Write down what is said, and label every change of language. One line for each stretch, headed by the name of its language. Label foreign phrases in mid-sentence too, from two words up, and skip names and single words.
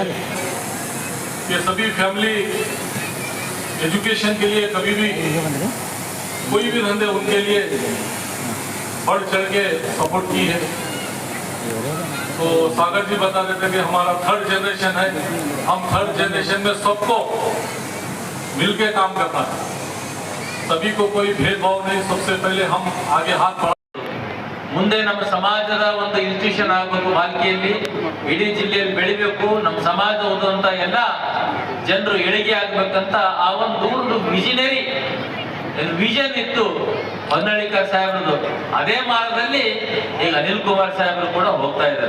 Hindi: ये सभी फैमिली एजुकेशन के लिए कभी भी कोई भी धंधे उनके लिए बढ़ चढ़ के सपोर्ट की है। तो सागर जी बता रहे थे कि हमारा 3rd जनरेशन है, हम 3rd जनरेशन में सबको मिलके काम करना है, सभी को कोई भेदभाव नहीं, सबसे पहले हम आगे हाथ बढ़ा
Kannada: ಮುಂದೆ ನಮ್ಮ ಸಮಾಜದ ಒಂದು ಇನ್ಸ್ಟಿಟ್ಯೂಷನ್ ಆಗಬೇಕು, ಬಾಲ್ಕಿಯಲ್ಲಿ ಇಡೀ ಜಿಲ್ಲೆಯಲ್ಲಿ ಬೆಳಿಬೇಕು, ನಮ್ಮ ಸಮಾಜ ಓದುವಂತ ಎಲ್ಲ ಜನರು ಏಳಿಗೆ ಆಗ್ಬೇಕಂತ ಆ ಒಂದು ದೂರದ ವಿಷನ್ ಇತ್ತು ಹೊನ್ನಾಳಿಕರ್ ಸಾಹೇಬ್ರದು। ಅದೇ ಮಾರ್ಗದಲ್ಲಿ ಈಗ ಅನಿಲ್ ಕುಮಾರ್ ಸಾಹೇಬ್ರು ಕೂಡ ಹೋಗ್ತಾ ಇದ್ದಾರೆ।